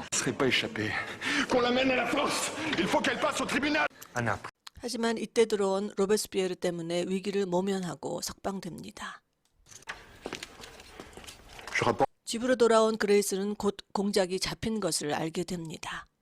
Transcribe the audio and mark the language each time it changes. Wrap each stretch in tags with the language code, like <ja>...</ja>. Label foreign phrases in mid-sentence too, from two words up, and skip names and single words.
<fr>Ne serait pas échappé. Qu'on l'amène à la force. Il faut qu'elle passe au tribunal.</fr> <ko>하지만 이때 들어온 로베스피에르 때문에 위기를 모면하고 석방됩니다. 집으로 돌아온 그레이스는 곧 공작이 잡힌 것을 알게 됩니다.</ko>